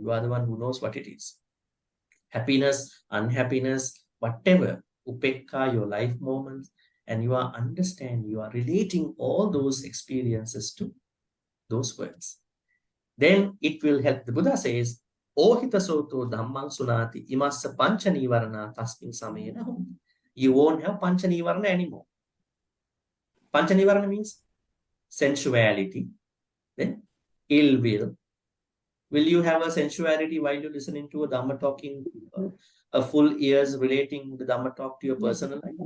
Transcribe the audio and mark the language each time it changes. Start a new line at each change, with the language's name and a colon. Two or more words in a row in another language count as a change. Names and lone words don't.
English: You are the one who knows what it is. Happiness, unhappiness, whatever, upekka, your life moments, and you are relating all those experiences to those words. Then it will help. The Buddha says,
Pali: Ohita soto dhammang sunati imassa pancha nivarana tasmin samena hum.
English: You won't have
Pali: pancha nivarana
English: anymore.
Pali: Pancha nivarana
English: means sensuality, then ill will. Will you have a sensuality while you're listening to a Dhamma talking, a full ears relating the Dhamma talk to your personal life?